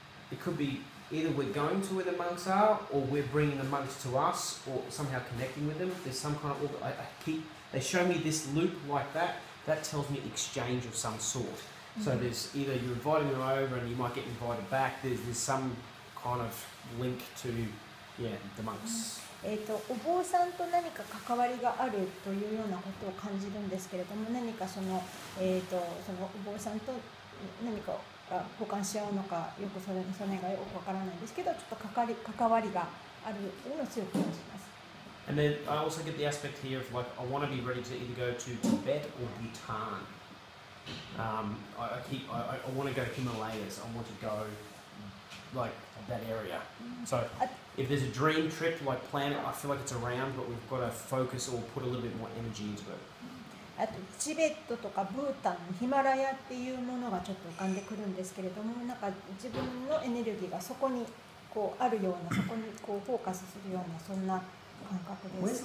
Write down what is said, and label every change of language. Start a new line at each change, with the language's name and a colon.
English: It could be either we're going to where the monks are, or we're bringing the monks to us, or somehow connecting with them. There's some kind of. They show me this loop like that. That tells me exchange of some sort. So there's either you're inviting them over, and you might get invited back. There's some kind of link to the monks.
Japanese: お坊さんと何か関わりがあるというようなことを感じるんですけれども、何かそのお坊さんと何か交換し合うのかよくそれがよくわからないんですけど、ちょっと関わりがあるというのを強く感じます。
English: And then I also get the aspect here of like I want to be ready to either go to Tibet or Bhutan. I want to go Himalayas. I want to go like that area. So if there's a dream trip like plan it, I feel like it's around, but we've got to focus or put a little bit more energy into it.
Japanese: あとチベットとかブータン、ヒマラヤっていうものがちょっと浮かんでくるんですけれども、なんか自分のエネルギーがそこにこうあるような、そこにこうフォーカスするようなそんな感覚です。